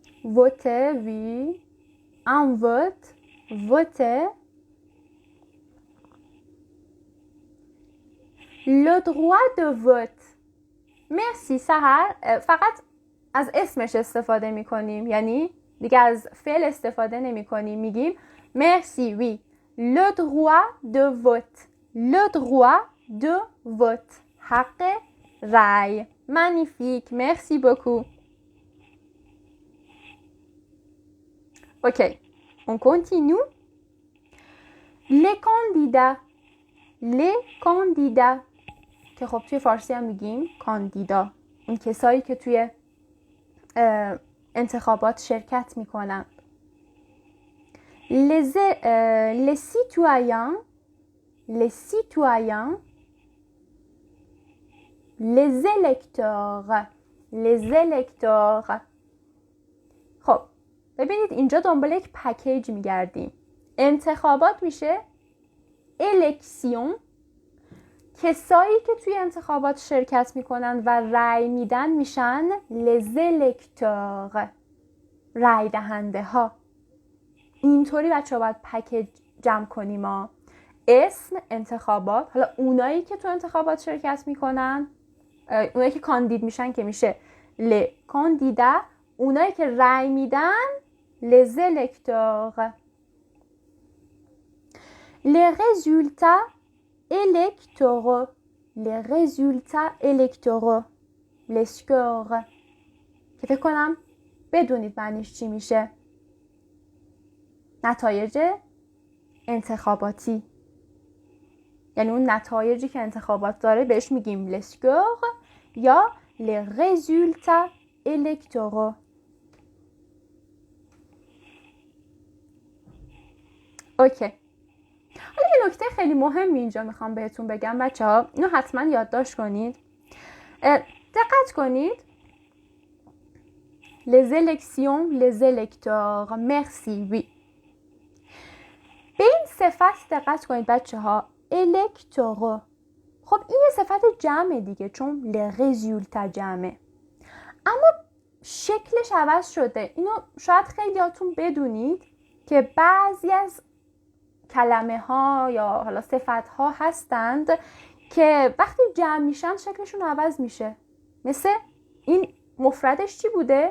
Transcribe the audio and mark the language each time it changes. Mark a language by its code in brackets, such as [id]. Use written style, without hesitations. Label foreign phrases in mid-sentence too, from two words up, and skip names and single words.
[fr] voter oui, un vote, voter. Le droit de vote. [fa] مرسی سحر. فقط از اسمش استفاده میکنیم، یعنی دیگه از فعل استفاده نمی کنیم. میگیم مرسی [fr] oui. Le droit de vote. Le droit de vote. [fa] حق رأی. [fr] Magnifique. Merci beaucoup. Ok. On continue. Les candidats. Les candidats. [fa] که خب توی فارسی هم میگیم کاندیدا. اون کسایی که توی انتخابات شرکت میکنن. [fr] Les citoyens. Les citoyens. Les électeurs. Les électeurs. [fa] خب ببینید اینجا دنبال یک پکیج میگردیم. انتخابات میشه الکسیون. کسایی که توی انتخابات شرکت میکنن و رأی میدن میشن [fr] les électeurs. [fa] رأی دهنده ها. اینطوری بچه ها باید پکیج جمع کنیم ها. اسم، انتخابات، حالا اونایی که تو انتخابات شرکت میکنن، اونایی که کاندید میشن که میشه [fr] les candidats. [fa] اونایی که رأی میدن [fr] les électeurs. Les résultats électoraux. Les résultats électoraux. Les scores. [fa] که فکر کنم بدونید معنیش چی میشه. نتایج انتخاباتی. یعنی اون نتایجی که انتخابات داره بهش میگیم [fr] les scores [fa] یا [fr] les résultats électoraux. [fa] اوکی. حالا یه نکته خیلی مهمی اینجا میخوام بهتون بگم بچه ها. اینو حتما یادداشت کنید. دقت کنید. [fr] Les élections, les électeurs. Merci, oui. [fa] به این صفت دقت کنید بچه ها. électoraux. خب این یه صفت جمعه دیگه، چون [fr] les résultats [fa] جمعه. اما شکلش عوض شده. اینو شاید خیلیاتون بدونید که بعضی از کلمه ها یا حالا صفت ها هستند که وقتی جمع میشن شکلشون عوض میشه. مثل این مفردش چی بوده؟